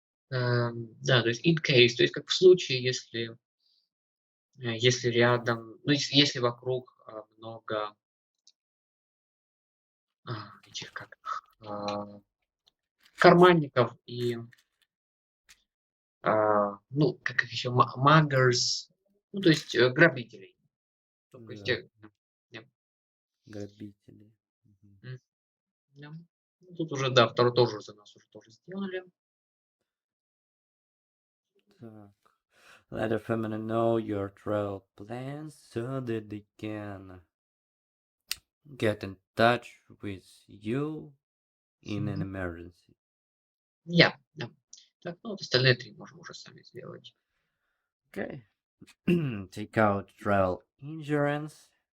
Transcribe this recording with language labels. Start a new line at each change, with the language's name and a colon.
Russian: да, то есть
English: in case,
Russian: то есть как в случае, если рядом, ну если вокруг много этих как карманников и ну как их еще muggers, ну то есть грабителей. То есть, Грабители. Ну, тут уже, да, второй тоже за нас уже тоже сделали. Так.
English: Let a family know your travel plans so that they can get in touch with you in an emergency. Yeah.
Russian: Так, ну вот остальные три можем уже сами сделать. Okay.
English: Take out travel insurance.